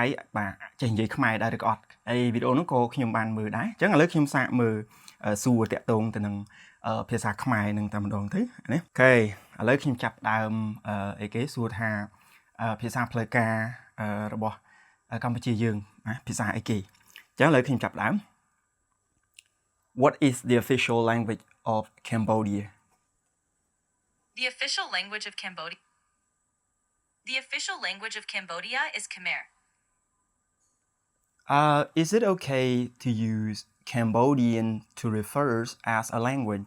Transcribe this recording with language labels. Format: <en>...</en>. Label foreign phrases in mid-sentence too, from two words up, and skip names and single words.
<km>បាទចេះនិយាយខ្មែរដែរឬក៏អត់ហើយវីដេអូហ្នឹងក៏ខ្ញុំបានមើលដែរអញ្ចឹងឥឡូវខ្ញុំសាកមើលសួរតាក់ទងទៅនឹងភាសាខ្មែរនឹងតែម្ដងទៅណាអូខេឥឡូវខ្ញុំចាប់ដើមអីគេសួរថាភាសាផ្លូវការរបស់កម្ពុជាយើងណាភាសាអីគេអញ្ចឹងឥឡូវខ្ញុំចាប់ដើម</km> <en>What is the official language of Cambodia? The official language of Cambodia. The official language of Cambodia is Khmer. Is it okay to use Cambodian to refer as a language?</en>